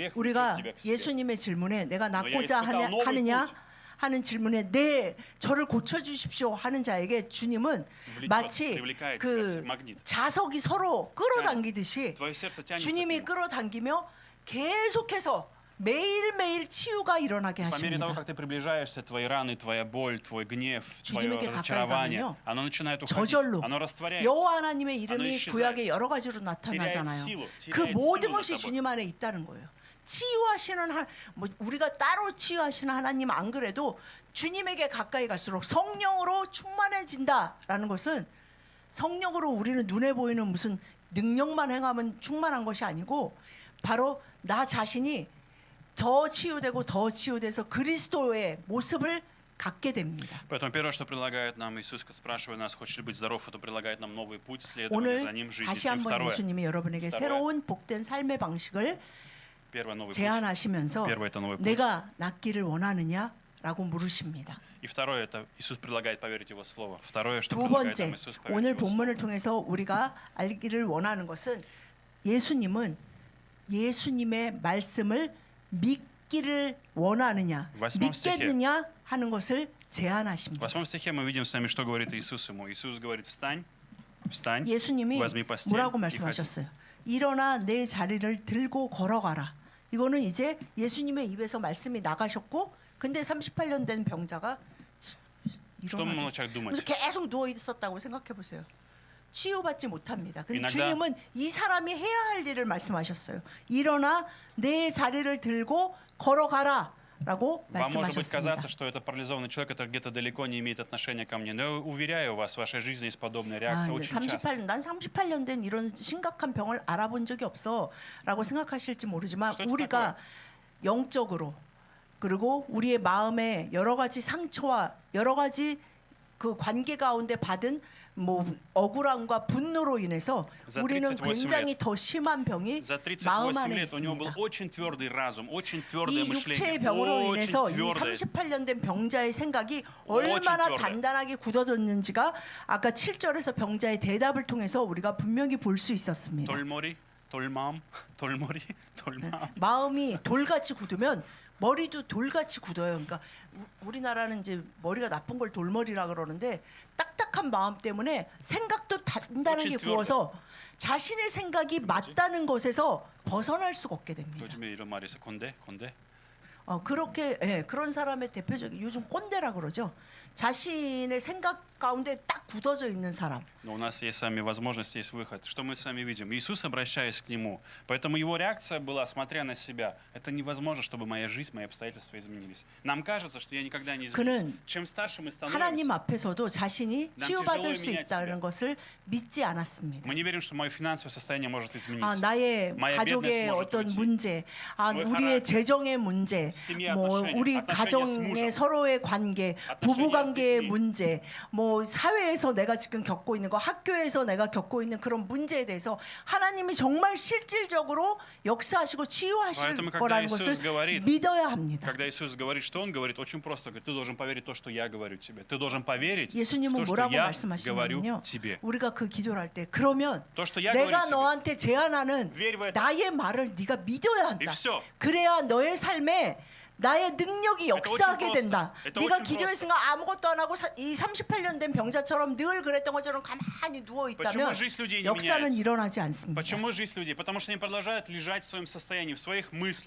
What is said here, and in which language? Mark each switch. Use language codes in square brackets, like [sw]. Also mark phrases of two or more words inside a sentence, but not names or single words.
[ko] 우리가 [ru] тебя к себе. [ko] 예수님의 질문에 내가 [ru] Но я [ko] 낫고자 [ru] испытал новый [ko] 하느냐 [ru] путь. [ko] 하는 질문에 네, 저를 고쳐 주십시오 하는 자에게 주님은 마치 [ru] привлекает тебя, [ko] 그 [ru] магнит. [ko] 자석이 서로 끌어당기듯이 [ru] Твое сердце тянется к [ko] 주님이 [ru] нему. [ko] 끌어당기며 계속해서 매일매일 치유가 일어나게 [ru] По мере того, [ko] 하십니다. [ru] как ты приближаешься, твои раны, твоя боль, твой гнев, твое [ko] 주님에게 가까이 [ru] разочарование, [ko] 가면요, [ru] оно начинает уходить, [ko] 저절로 [ru] оно растворяется. [ko] 여호와 하나님의 어느 이름이 시사에 구약에 여러 가지로 나타나잖아요. [ru] теряет [ko] 그 [ru] силу [ko] 모든 [ru] над [ko] 것이 [ru] тобой. [ko] 주님 안에 있다는 거예요. 치유하시는 뭐 우리가 따로 치유하시는 하나님 안 그래도 주님에게 가까이 갈수록 성령으로 충만해진다라는 것은 성령으로 우리는 눈에 보이는 무슨 능력만 행하면 충만한 것이 아니고 바로 나 자신이 더 치유돼서 그리스도의 모습을 갖게 됩니다. [ru] Поэтому первое, что предлагает нам Иисус, спрашивая нас, хочешь ли быть здоров, это предлагает нам новый путь следования [ko] 오늘 [ru] за Ним в жизни. [ko] 다시 [ru] И [ko] 한번 [ru] второе, [ko] 예수님이 여러분에게 [ru] Второе. [ko] 새로운 복된 삶의 방식을 [ru] первое новый путь. [ko] 제안하시면서 [ru] Первое это новый путь. [ko] 내가 낫기를 원하느냐라고 물으십니다. [ru] И второе, это Иисус предлагает поверить Его Слово. Второе, что [ko] 두 [ru] предлагает [ko] 번째, [ru] нам Иисус, поверить [ko] 오늘 [ru] в Его Слово. [ko] 본문을 통해서 우리가 알기를 원하는 것은 예수님은 예수님의 말씀을 믿기를 원하느냐, [ru] восьмом стихе. [ko] 믿겠느냐 하는 것을 [ru] В [ko] 제안하십니다. [ru] 8 стихе мы видим с вами, что говорит Иисус ему. Иисус говорит, встань, встань, [ko] 예수님이 [ru] возьми постель [ko] 뭐라고 [ru] и ходи. [ko] 말씀하셨어요? 일어나 내 자리를 들고 걸어가라. 이거는 이제 예수님의 입에서 말씀이 나가셨고, 근데 38년 된 병자가 [ru] Что мы [ko] 일어나. [ru] можем человек [ko] 그래서 [ru] думать? [ko] 계속 누워 있었다고 생각해 보세요. 치유받지 못합니다. 근데 이나다- 주님은 이 사람이 해야 할 일을 말씀하셨어요. 일어나 내 자리를 들고 걸어가라라고 [ru] Вам может быть [ko] 말씀하셨습니다. [ru] казаться, что это парализованный человек, который где-то далеко не имеет отношения ко мне. Но я уверяю вас, в вашей жизни есть подобная реакция очень часто. [ko] 난 38년 된 이런 심각한 병을 알아본 적이 없어라고 생각하실지 모르지만 [ru] что это [ko] 우리가 영적으로 그리고 우리의 마음에 여러 가지 상처와 여러 가지 그 관계 가운데 받은 뭐 억울함과 분노로 인해서 [ru] За [ko] 우리는 [ru] 38 [ko] 굉장히 더 심한 병이 [ru] За [ko] 마음 [ru] 38 [ko] 안에 [ru] лет у него был [ko] 있습니다. [ru] очень твердый разум, очень твердое [ko] 이 육체의 [ru] мышление. [ko] 병으로 [ru] Очень [ko] 인해서 이 [ru] твердое. [ko] 38년 된 병자의 생각이 [ru] очень [ko] 얼마나 [ru] твердое. [ko] 단단하게 굳어졌는지가 아까 7절에서 병자의 대답을 통해서 우리가 분명히 볼 수 있었습니다. 돌머리, 돌맘, 돌머리, 돌맘. 마음이 돌같이 굳으면 머리도 돌같이 굳어요. 그러니까 우리나라는 이제 머리가 나쁜 걸 돌머리라 그러는데 딱딱한 마음 때문에 생각도 단단하게 [ru] очень [ko] 구워서 자신의 생각이 맞다는 것에서 벗어날 수가 없게 됩니다. 요즘에 이런 말이 있어. 곤대, 곤대. 그렇게 그런 사람의 대표적인 요즘 꼰대라 그러죠. 자신의 생각 가운데 딱 굳어져 있는 사람. [ru] Но у нас есть с вами возможность, есть выход. Что мы с вами видим? Иисус, обращаясь к Нему. Поэтому Его реакция была, смотря на себя, это невозможно, чтобы моя жизнь, мои обстоятельства изменились. Нам кажется, что я никогда не изменюсь. [ko] 그는 [ru] Чем старше мы [ko] 하나님 [ru] становимся, [ko] 앞에서도 자신이 난 치유받을 [ru] тяжело [ko] 수 [ru] менять [ko] 있다는 [ru] себя. [ko] 것을 믿지 않았습니다. [ru] мы не верим, что мое финансовое состояние может измениться. [ko] 나의 [ru] моя [ko] 가족의 [ru] бедность может [ko] 어떤 [ru] уйти. [ko] 문제, [ru] мой [ko] 우리의 [ru] характер, [ko] 재정의 문제, [ru] семья [ko] 뭐 [ru] отношения, [ko] 우리 [ru] отношения с [ko] 가정의 [ru] мужем, [ko] 서로의 관계, [ru] отношения [ko] 부부 [ru] с [ko] 관계의 [ru] детьми. [ko] 문제, 뭐 사회에서 내가 지금 겪고 있는 거, 학교에서 내가 겪고 있는 그런 문제에 대해서 하나님이 정말 실질적으로 역사하시고 치유하실 [ru] Поэтому, когда [ko] 거라는 [ru] Иисус [ko] 것을 [ru] говорит, [ko] 믿어야 합니다. [ru] Когда Иисус говорит, что Он говорит, очень просто. Говорит, ты должен поверить в то, что я говорю тебе. Ты должен поверить в [ko] 예수님은 [ru] то, что [ko] 뭐라고 [ru] я [ko] 말씀하시냐면요. [ru] говорю тебе. [ko] 우리가 그 기도를 할 때 그러면 [ru] То, что я [ko] 내가 [ru] говорю тебе. [ko] 너한테 제안하는 [ru] верь в это. [ko] 나의 말을 네가 믿어야 [ru] И [ko] 한다. [ru] все. [ko] 그래야 너의 삶에 나의 능력이 역사하게 [ru] очень [ko] 된다. [ru] просто. [ko] 네가 [ru] очень [ko] 기도했으니까 아무것도 안 하고 이 38년 된 병자처럼 늘 그랬던 것처럼 가만히 누워 [ru] Почему [ko] 있다면 [ru] жизнь людей не [ko] 역사는 [ru] меняется? [ko] 일어나지 않습니다. [ru] Почему жизнь людей? Потому что они продолжают лежать в своем состоянии, в своих мыслях, в